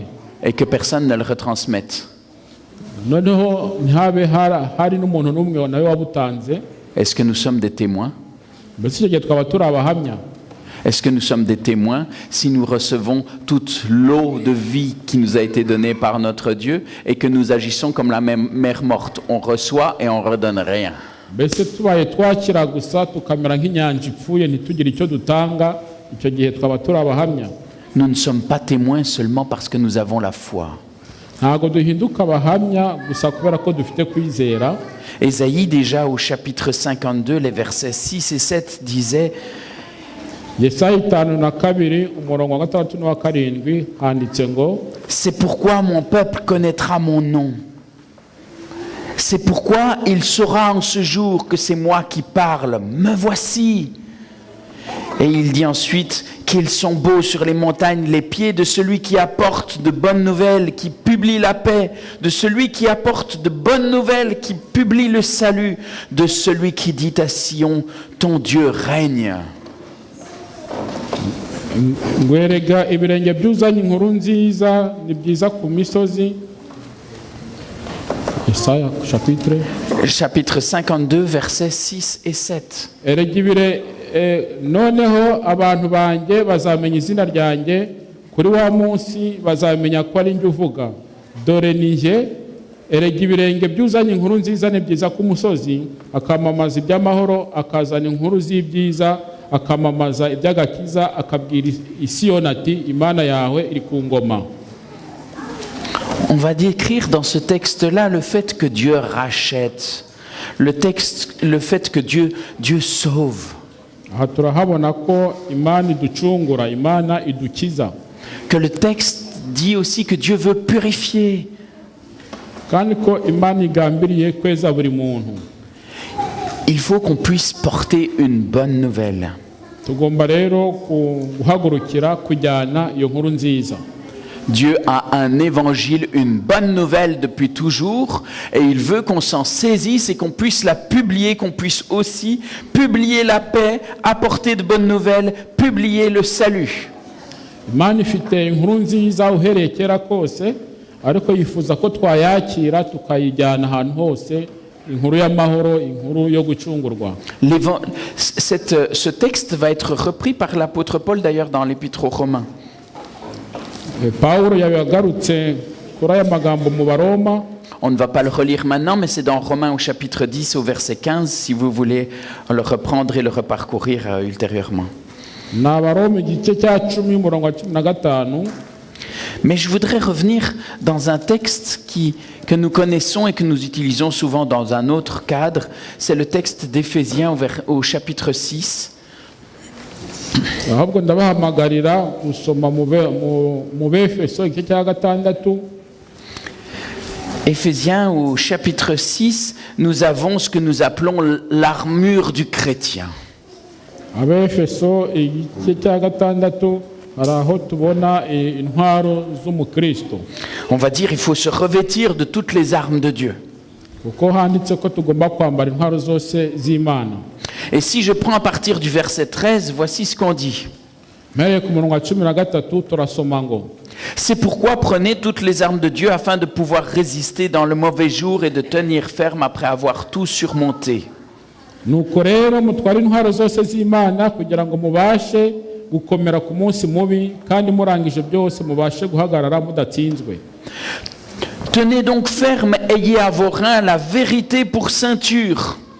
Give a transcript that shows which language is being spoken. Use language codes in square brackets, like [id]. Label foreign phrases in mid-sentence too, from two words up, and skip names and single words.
[fr] Et que personne ne le retransmette. [rw] noneho ntihabe hari n'umuntu n'umwe nawe wabutanze. [fr] Est-ce que nous sommes des témoins? [rw] mbese icyo gihe twaba turi abahamya. [fr] Est-ce que nous sommes des témoins si nous recevons toute l'eau de vie qui nous a été donnée par notre Dieu et que nous agissons comme la mer morte? On reçoit et on ne redonne rien. [rw] mbese tubaye twakira gusa tukamera nk'inyanja ipfuye ntitugire icyo dutanga, icyo gihe twaba turi abahamya. [fr] Nous ne sommes pas témoins seulement parce que nous avons la foi. [rw] ntabwo duhinduka abahamya gusa kubera ko dufite kwizera. [fr] Ésaïe, déjà au chapitre 52, les versets 6 et 7, disait: [rw] Yesaya 5:2 umurongo wa 6 n'uwa 7 handitse ngo: [fr] c'est pourquoi mon peuple connaîtra mon nom. C'est pourquoi il saura en ce jour que c'est moi qui parle. Me voici. Et il dit ensuite qu'ils sont beaux sur les montagnes les pieds de celui qui apporte de bonnes nouvelles, qui publie la paix, de celui qui apporte de bonnes nouvelles, qui publie le salut, de celui qui dit à Sion: ton Dieu règne. [rw] ngwerega ibirenge byuzanye inkuru nziza ni byiza ku misozi. Yesaya [fr] Chapitre 52, versets 6 et 7. [rw] erega noneho abantu banjye bazamenya izina ryanjye, kuri wa munsi bazamenya ko ari njye uvuga. dore ni njye. erega ibirenge byuzanye inkuru nziza ni byiza ku musozi, akamamaza iby'amahoro, akazana inkuru z'ibyiza, akamamaza iby'agakiza, akabwira Isiyoni ati: Imana yawe iri ku ngoma. [fr] On va décrire dans ce texte-là le fait que Dieu rachète, le fait que Dieu sauve. [rw] aha turahabona ko imana iducungura, imana idukiza, [fr] que le texte dit aussi que Dieu veut purifier. [rw] kandi ko imana igambiriye kweza buri muntu. [fr] Il faut qu'on puisse porter une bonne nouvelle. [rw] Tugomba rero guhagurukira kujyana iyo nkuru nziza. [fr] Dieu a un évangile, une bonne nouvelle depuis toujours, et il veut qu'on s'en saisisse et qu'on puisse la publier, qu'on puisse aussi publier la paix, apporter de bonnes nouvelles, publier le salut. [rw] Imana ifite inkuru nziza uhereye kera kose, ariko yifuza ko twayakira tukayijyana ahantu hose, inkuru y'amahoro, inkuru yo gucungurwa. [fr] Ce texte va être repris par l'apôtre Paul d'ailleurs dans l'épître aux Romains. [rw] Paulo yagarutse kuri aya magambo mu Baroma. [fr] On ne va pas le relire maintenant, mais c'est dans Romains au chapitre 10 au verset 15, si vous voulez le reprendre et le reparcourir ultérieurement. Mais je voudrais revenir dans un texte que nous connaissons et que nous utilisons souvent dans un autre cadre. C'est le texte d'Éphésiens au chapitre 6. [rw] ahubwo ndabahamagarira gusoma mu Befeso igice cya gatandatu. [fr] Éphésiens au chapitre 6, nous avons ce que nous appelons l'armure du chrétien. [rw] Abefeso igice cya gatandatu haraho tubona intwaro z'umukristo. [fr] On va dire il faut se revêtir de toutes les armes de Dieu. [rw] Kuko handitse ko tugomba kwambara intwaro zose z'Imana. [fr] Et si je prends à partir du verset 13, voici ce qu'on dit. C'est pourquoi prenez toutes les armes de Dieu afin de pouvoir résister dans le mauvais jour et de tenir ferme après avoir tout surmonté. Tenez donc ferme, ayez à vos reins la vérité pour ceinture.